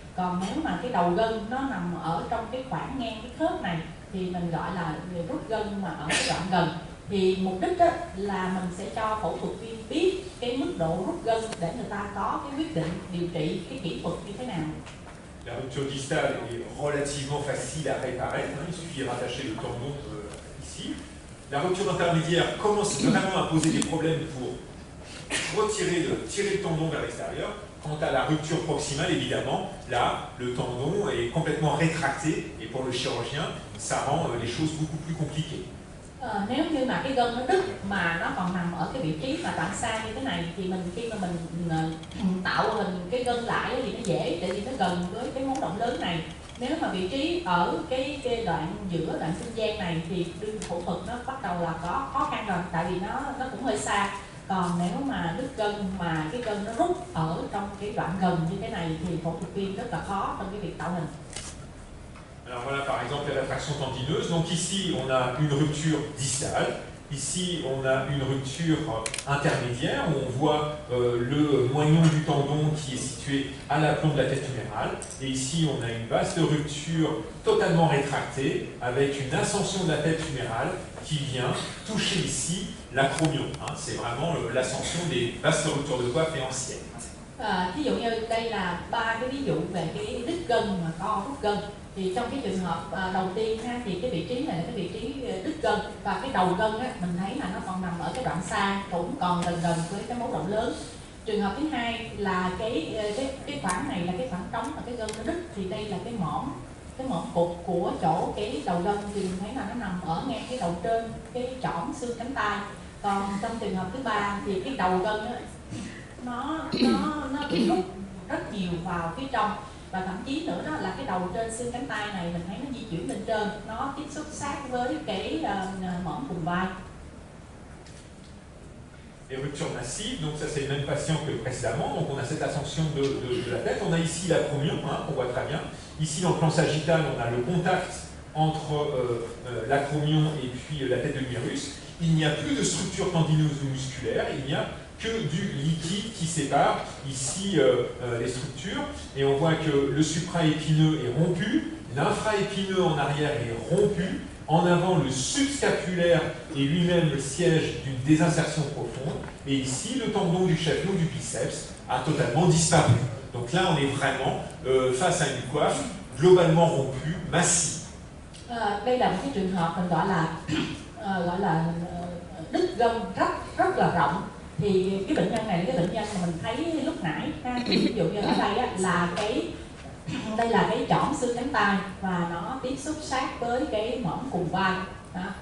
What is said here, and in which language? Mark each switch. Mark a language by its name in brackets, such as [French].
[Vietnamese] Còn nếu mà cái đầu gân nó nằm ở trong cái khoảng ngang cái khớp này thì mình gọi là rút gân mà ở cái đoạn gần. Thì mục đích đó là mình sẽ cho phẫu thuật viên biết cái mức độ rút gân để người ta có cái quyết định điều trị cái kỹ thuật như thế nào. [French] La rupture distale est relativement facile à réparer, il suffit de rattacher le tendon ici. La rupture intermédiaire commence vraiment à poser des problèmes pour tirer le tendon vers l'extérieur. Quant à la rupture proximale, évidemment, là, le tendon est complètement rétracté, et pour le chirurgien, ça rend les choses beaucoup plus compliquées. [Vietnamese] Nếu như mà cái gân nó đứt mà nó còn nằm ở cái vị trí mà đoạn xa như thế này thì khi mà mình tạo hình cái gân lại thì nó dễ, tại vì nó gần với cái mấu rộng lớn này. Nếu mà vị trí ở cái đoạn giữa đoạn sinh gian này thì đương phẫu thuật nó bắt đầu là có khó khăn rồi, tại vì nó cũng hơi xa. Còn nếu mà đứt gân mà cái gân nó rút ở trong cái đoạn gần như thế này thì phẫu thuật viên rất là khó trong cái việc tạo hình. [French] Alors voilà par exemple la rétraction tendineuse. Donc ici on a une rupture distale. Ici, on a une rupture intermédiaire où on voit le moignon du tendon qui est situé à l'aplomb de la tête humérale. Et ici, on a une vaste rupture totalement rétractée avec une ascension de la tête humérale qui vient toucher ici l'acromion. Hein. C'est vraiment l'ascension des vastes ruptures de coiffe et anciennes. [Vietnamese] Ví dụ như đây là ba cái ví dụ về cái đứt gân mà co rút gân. Thì trong cái trường hợp đầu tiên ha, thì cái vị trí này là cái vị trí đứt gân, và cái đầu gân á, mình thấy là nó còn nằm ở cái đoạn xa, cũng còn gần gần với cái mấu động lớn. Trường hợp thứ hai là cái khoảng này là cái khoảng trống và cái gân nó đứt, thì đây là cái mỏm cụt của chỗ cái đầu gân, thì mình thấy là nó nằm ở ngay cái đầu trên cái chỏm xương cánh tay. Còn trong trường hợp thứ ba thì cái đầu gân á, nó bị rút rất nhiều vào phía trong, và thậm chí nữa đó là cái đầu trên xương cánh tay này mình thấy nó di chuyển lên trên, nó tiếp xúc sát với cái mỏm cùng vai. [French] Les ruptures massives, donc ça c'est le même patient que précédemment, donc on a cette ascension de la tête, on a ici l'acromion, hein, qu'on voit très bien. Ici dans le plan sagittal, on a le contact entre l'acromion et puis la tête de l'humérus. Il n'y a plus de structure tendineuse ou musculaire, il n'y a que du liquide qui sépare ici les structures, et on voit que le supraépineux est rompu, l'infraépineux en arrière est rompu, en avant le subscapulaire est lui-même le siège d'une désinsertion profonde, et ici le tendon du chaflot du biceps a totalement disparu. Donc là on est vraiment face à une coiffe globalement rompue, massive. [Vietnamese] Đây là một cái trường hợp mình gọi là đứt gân rất là rộng. Thì cái bệnh nhân này là cái bệnh nhân mà mình thấy lúc nãy ha, thì ví dụ như ở đây á, là đây là cái chỏm xương cánh tay và nó tiếp xúc sát với cái mỏm cùng vai. Đó.